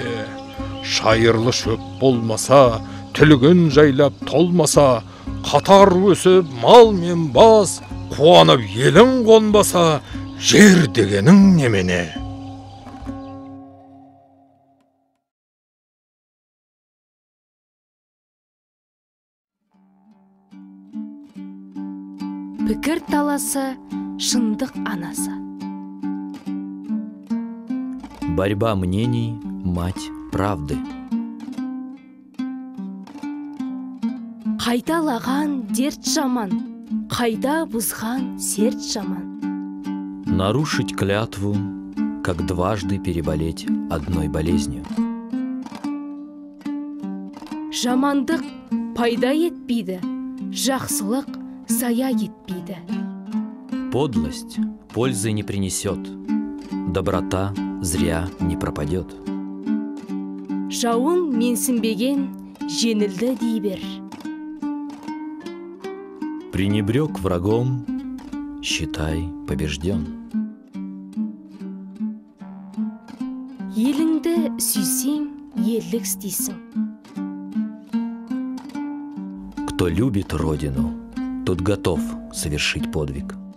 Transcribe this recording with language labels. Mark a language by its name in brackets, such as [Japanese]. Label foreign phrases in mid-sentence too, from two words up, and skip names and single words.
[Kazakh] Шайырлы шөп болмаса, түлігін жайлап толмаса, қатар өсіп мал мен бас, қуанып елің қонбаса, жер дегенің немене? Пікір таласы, шындық анасы. [Russian] Борьба мнений – мать правды. [Kazakh] Қайталаған дерт жаман, қайда бұзған серт жаман. [Russian] Нарушить клятву, как дважды переболеть одной болезнью. [Kazakh] Жамандық пайда етпейді, жақсылық зая етпейді. [Russian] Подлость пользы не принесет, доброта зря не пропадет. [Kazakh] Жауын менсінбеген жеңілді дей бер. [Russian] Пренебрег врагом, считай побежден. [Kazakh] Еліңді сүйсең, ерлік істейсің. [Russian] Кто любит родину, тот готов совершить подвиг.